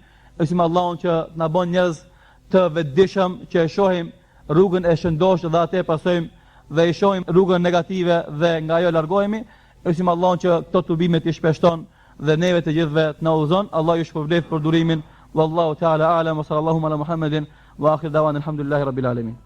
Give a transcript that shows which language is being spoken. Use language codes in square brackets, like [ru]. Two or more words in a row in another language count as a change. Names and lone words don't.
[sq] Elusim Allahun që na bën njerëz të vetëdijshëm, që e shohim rrugën e shëndosh dhe atë pasojmë dhe e shohim rrugën negative dhe nga ajo largohemi. Elusim Allahun që këto tubime të shpeshton dhe neve të gjithëve të na udhëzon. Allah ju shpërblet për durimin. [ar] والله تعالى أعلم وصلى الله على محمد وآخر دعوانا الحمد لله رب العالمين.